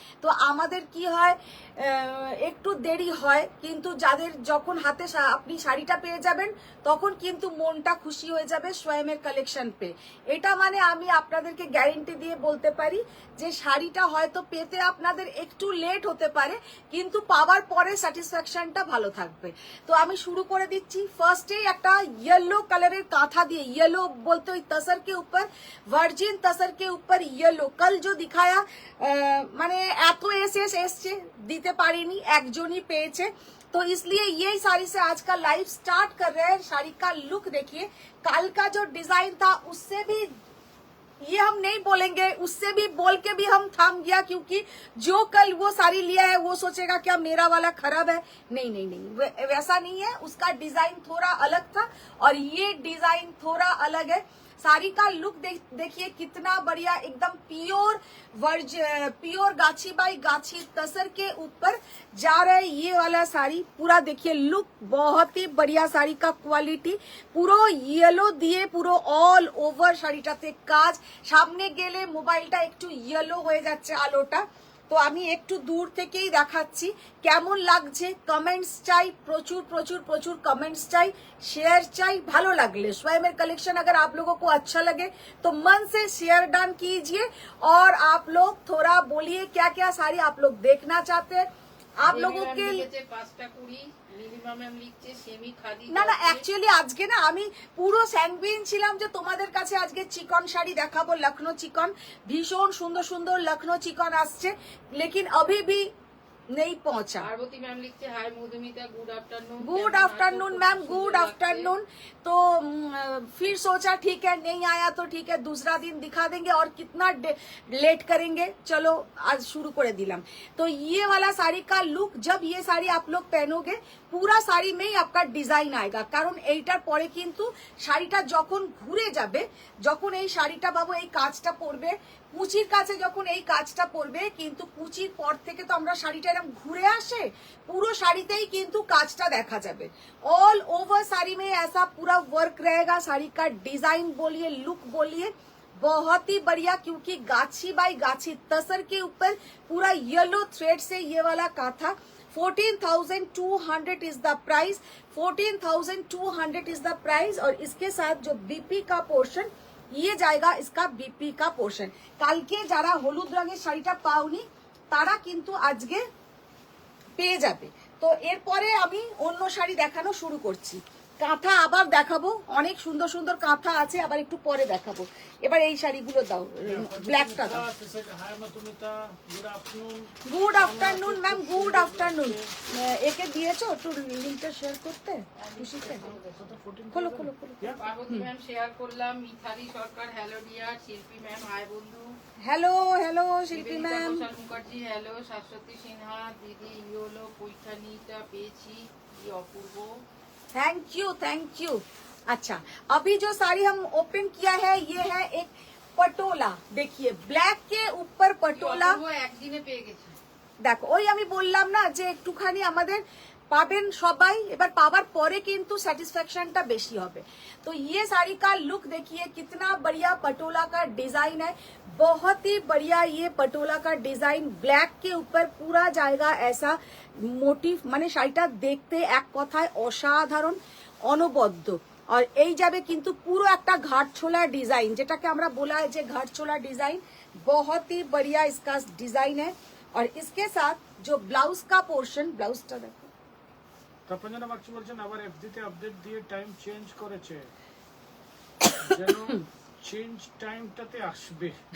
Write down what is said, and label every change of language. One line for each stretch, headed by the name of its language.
Bangla: তো আমাদের কি হয়, একটু দেরি হয়, কিন্তু যাদের যখন হাতে আপনি শাড়িটা পেয়ে যাবেন তখন কিন্তু মনটা খুশি হয়ে যাবে সোয়ামের কালেকশন পেয়ে। এটা মানে আমি আপনাদেরকে গ্যারেন্টি দিয়ে বলতে পারি যে শাড়িটা হয়তো পেতে আপনাদের একটু লেট হতে পারে, কিন্তু পাওয়ার পরে স্যাটিসফ্যাকশনটা ভালো থাকবে। তো আমি शुरू করে দিচ্ছি। ফার্স্টেই একটা
Hindi: येलो कलर काथा दिए, येलो बोलते हुए तसर के ऊपर, वर्जिन तसर के ऊपर येलो। कल जो दिखाया
Bangla: মানে এত এসছে দিতে পারিনি, একজনই পেয়েছে,
Hindi: तो इसलिए यही साड़ी से आज का लाइव स्टार्ट कर रहे हैं। साड़ी का लुक देखिए, कल का जो डिजाइन था उससे भी, ये हम नहीं बोलेंगे, उससे भी बोल के भी हम थम गया, क्योंकि जो कल वो साड़ी लिया है वो सोचेगा क्या मेरा वाला खराब है। नहीं नहीं नहीं, वैसा नहीं है। उसका डिजाइन थोड़ा अलग था और ये डिजाइन थोड़ा अलग है। साड़ी का लुक देखिए कितना बढ़िया, एकदम प्योर गाछी बाई गाछी तसर के ऊपर जा रहे ये वाला साड़ी। पूरा देखिए लुक बहुत ही बढ़िया, साड़ी का क्वालिटी
Bangla: পুরো ইয়েলো দিয়ে পুরো অল ওভার শাড়িটাতে কাজ। সামনে গেলে মোবাইলটা একটু ইয়েলো হয়ে যাচ্ছে আলোটা, তো আমি একটু দূর থেকেই দেখাচ্ছি কেমন লাগছে। কমেন্টস চাই, প্রচুর
Hindi: प्रचुर प्रचुर कमेंट्स चाहिए, शेयर चाहिए।
Bangla: भालो लगले
Hindi: स्वयं कलेक्शन अगर आप लोगों को अच्छा लगे तो मन से शेयर डन कीजिए और आप लोग थोड़ा बोलिए क्या क्या साड़ी आप लोग देखना चाहते हैं। आप लोगों के
Bangla: পাঁচটা কুড়ি নীলিমা ম্যাম লিখছে সেমি খাদি না না অ্যাকচুয়ালি আজকে না আমি পুরো স্যাঙ্গুইন ছিলাম যে তোমাদের কাছে আজকে চিকন শাড়ি দেখাবো, লখনৌ চিকন, ভীষণ সুন্দর সুন্দর লখনৌ চিকন আসছে,
Hindi: লেকিন अभी भी नहीं पहुंचा। पार्वती मैम लिखते हाय Madhumita good afternoon.
English: Good afternoon ma'am, good afternoon.
Hindi: तो फिर सोचा ठीक है नहीं आया तो ठीक है, दूसरा दिन दिखा देंगे और कितना लेट करेंगे। चलो आज शुरू कर दिलाम। तो ये वाला साड़ी का लुक, जब ये साड़ी आप लोग पहनोगे পুরা শাড়ি মেই আপনার ডিজাইন আয়েগা,
Bangla: কারণ এইটার পরে কিন্তু শাড়িটা যখন ঘুরে যাবে, যখন এই শাড়িটা বাবু এই কাজটা পরবে, কুচির কাছে যখন এই কাজটা পরবে, কিন্তু কুচির পর থেকে তো আমরা শাড়িটা এরকম ঘুরে আসে, পুরো শাড়িতেই কিন্তু কাজটা দেখা যাবে।
Hindi: ऑल ओवर साड़ी में ऐसा पूरा वर्क रहेगा। साड़ी का डिजाइन बोलिए, लुक बोलिए, बहुत ही बढ़िया, क्योंकि गाछी बाई गाछी तसर के ऊपर पूरा येलो थ्रेड से ये वाला काथा।
English: 14,200 is the price, 14,200 is the price.
Hindi: और इसके साथ जो बीपी का पोर्शन ये जाएगा, इसका बीपी का पोर्शन।
Bangla: কালকে যারা হলুদ রঙের শাড়িটা পাওনি তারা কিন্তু আজকে পেয়ে যাবে। তো এরপরে আমি অন্য শাড়ি দেখানো শুরু করছি। কাঁথা আবার দেখাবো, অনেক সুন্দর সুন্দর কাঁথা আছে, আবার একটু পরে দেখাবো। এবার এই শাড়িগুলো দাও, ব্ল্যাকটা দাও।
English: Hi Madhumita good afternoon. Good afternoon ma'am, good afternoon.
Bangla: একে দিয়েছো একটু লিংকটা শেয়ার করতে খুশিতে? খোলো খোলো খোলো। পার্বতী ম্যাম শেয়ার করলাম। মিথালি সরকার হ্যালো ডিয়ার। শিল্পী ম্যাম হাই বন্ধু। হ্যালো হ্যালো শিল্পী নিবেদিতা ম্যাম। ঘোষাল মুখার্জি হ্যালো। শাশ্বতী সিনহা দিদি ইয়োলো পৈঠানিটা পেয়েছি, কি অপূর্ব।
English: Thank you.
Hindi: अच्छा, अभी जो साड़ी हम ओपन किया है ये है एक पटोला। देखिए ब्लैक के ऊपर
Bangla: কি
Hindi: पटोला।
Bangla: অপূর্ব, একদিনে পেয়ে গেছি। দেখো ওই আমি বললাম না যে একটুখানি আমাদের পাবেন সবাই, এবার পাওয়ার পরে কিন্তু স্যাটিসফ্যাকশনটা বেশি হবে।
Hindi: तो ये साड़ी का लुक देखिए, कितना बढ़िया पटोला का डिजाइन है, बहुत ही बढ़िया ये पटोला का डिजाइन। ब्लैक के ऊपर पूरा जाएगा ऐसा मोटिव,
Bangla: মানে শাড়িটা দেখতে এক কথায় অসাধারণ, অনবদ্য। और এই যাবে কিন্তু পুরো একটা ঘাটছোলা ডিজাইন, যেটাকে আমরা বলা হয় যে ঘাটছোলা ডিজাइन,
Hindi: बहुत ही बढ़िया इसका डिजाइन है। और इसके साथ जो ब्लाउज का पोर्शन,
Bangla: ब्लाउजটা দেখো। তপঞ্জনা বাগচি বলছেন আবার এফডিতে আপডেট দিয়ে টাইম চেঞ্জ করেছে, যেন চেঞ্জ টাইমটাতে আসবে।